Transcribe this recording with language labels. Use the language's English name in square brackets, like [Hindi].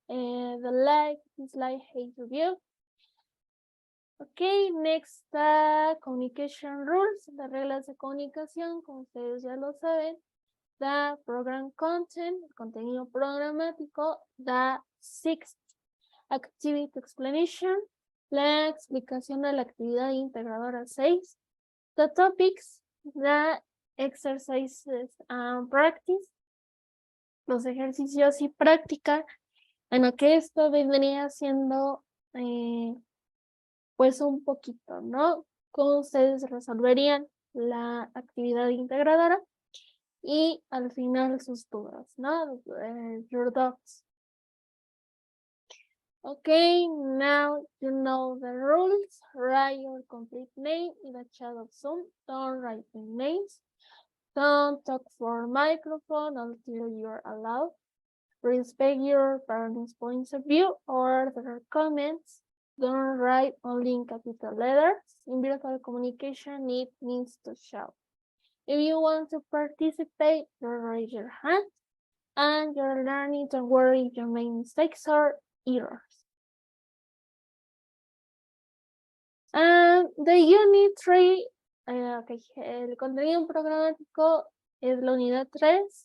[English] The like, dislike, hate review. Ok, next, communication rules, [Spanish] las reglas de comunicación, como ustedes ya lo saben. [English] The program content, [Spanish] el contenido programático. [English] The sixth activity explanation, [Spanish] la explicación de la actividad integradora 6. [English] The topics, the exercises and practice, [Spanish] los ejercicios y práctica. Bueno, que esto vendría siendo pues un poquito, ¿no? Cómo ustedes resolverían la actividad integradora y al final sus dudas, ¿no? [English] Your doubts. Okay, now you know the rules. Write your complete name in the chat of Zoom. Don't write the names. Don't talk for microphone until you're allowed. Respect your parents' points of view or their comments. Don't write only in capital letters. In virtual communication, it means to shout. If you want to participate, you raise your hand. And you're learning, don't worry, your main mistakes or errors. The unit 3, okay, [Spanish] el contenido programático es la unidad 3.